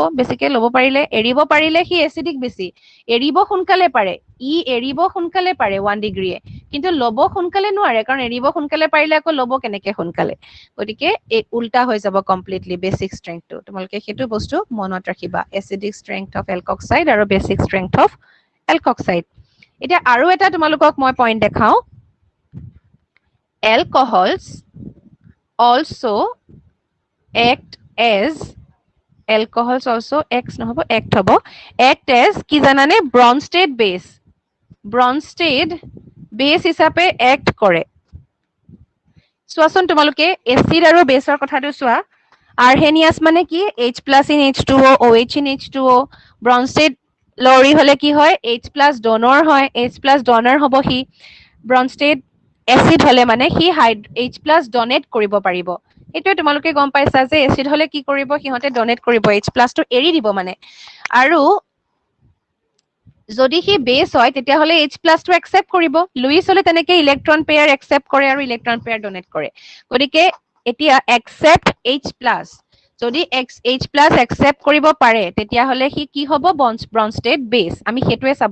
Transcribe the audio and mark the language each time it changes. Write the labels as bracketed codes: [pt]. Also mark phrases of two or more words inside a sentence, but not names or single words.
[as] বেছিকে ল'ব পাৰিলে, এৰিব পাৰিলে সি এসিডিক বেছি, এৰিব সোনকালে পাৰে, ই এৰিব সোনকালে পাৰে 1 ডিগ্ৰীয়ে, কিন্তু ল'ব সোনকালে নোৱাৰে, কাৰণ এৰিব সোনকালে পাৰিলে আকৌ ল'ব কেনেকে সোনকালে। গতিকে এই উল্টা হৈ যাব কমপ্লিটলি [en] basic strength. [as] তোমালোকে সেইটো বস্তু মনত ৰাখিবা, [en] acidic strength of alkoxide [as] আৰু [en] basic strength of alkoxide. [as] এতিয়া আৰু এটা তোমালোকক মই পইণ্ট দেখাও, [en] alcohols also act as alcohols also X নহব act হব act as কি [as] জানানে [en] Bronsted base Bronsted base [as] হিচাপে act কৰে চোৱাচোন তোমালোকে এসিড আৰু বেছৰ কথাটো চোৱা আৰ্হেনিয়াছ মানে কি [en] H+ in H2O OH in H2O [as] Bronsted লৰি হলে কি হয় H+ donor হয় H+ donor হব হি Bronsted এসিড হলে মানে হি H+ donate কৰিব পাৰিব এটো তোমালোকে গম পাইছা যে এসিড হলে কি কৰিব হিহতে ডোনেট কৰিব H+ টো এৰি দিব মানে আৰু যদি হি বেস হয় তেতিয়া হলে H+ টো একসেপ্ট কৰিব লুইস হলে তেনেকে [en] electron pair accept [as] কৰে আৰু [en] electron pair donate [as] কৰে গতিকে এতিয়া একসেপ্ট H+ যদি H+ একসেপ্ট কৰিব পাৰে তেতিয়া হলে হি কি হ'ব Bronsted বেস আমি হেতুৱে চাব